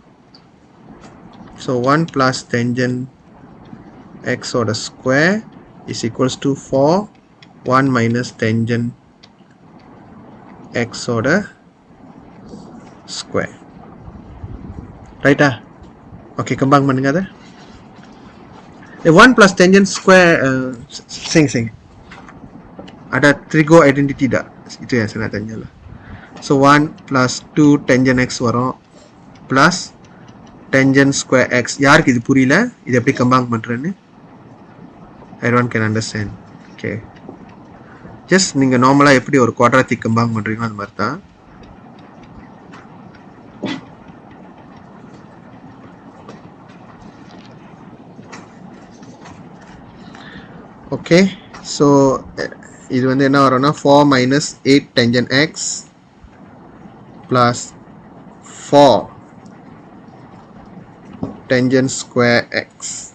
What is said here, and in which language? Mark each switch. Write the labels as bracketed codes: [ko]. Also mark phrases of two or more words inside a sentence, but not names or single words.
[en] So 1 plus tangent x square is equals to 4. 1 minus tangent x square. Right? Okay, [ta] கம்பேர் பண்ணுங்க அதை. [en] 1 plus tangent square [ms] sing ada [en] trigo identity [ms] dah, itu yang saya nak tanya lah. [en] So 1 plus 2 tangent x வரும் plus tangent square x. [ta] யாருக்கு இது புரியல? இது எப்படி கம்பேர் பண்றேன்னு [en] everyone can understand. Okay, just [ta] நீங்க நார்மலா எப்படி ஒரு [en] quadratic compare [ta] பண்றீங்களோ அந்த மாதிரி தான். [en] Okay, so [ta] இது வந்து என்ன வரும்னா [en] 4 minus 8 tangent x plus 4 tangent square x.